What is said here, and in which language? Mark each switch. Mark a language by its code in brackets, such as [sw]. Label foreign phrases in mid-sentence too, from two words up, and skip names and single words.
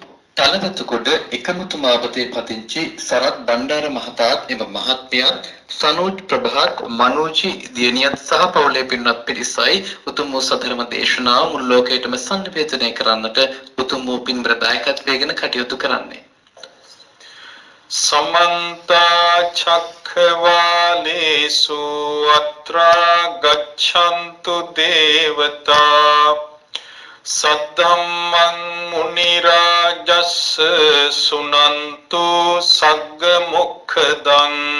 [si] තලවතුගොඩ එකමුතු මාවතේ පදිංචි සරත් බණ්ඩාර මහතාත් එම මහත්මයාත් සනෝජ් ප්‍රභාත් මනෝජි දියණියත් සහ පවුලේ පින්වත් පිරිසයි උතුම් වූ සතරම දේශනාව මුළු ලෝකයටම සංනිවේදනය කරන්නට උතුම් වූ පින්බර දායකත්වයෙන් කටයුතු කරන්නේ. [pi] समन्त चक्रवालेषु अत्रा गच्छन्तु देवता सद्धम्मं मुनिराजस्य सुनन्तु सग्गमुखदं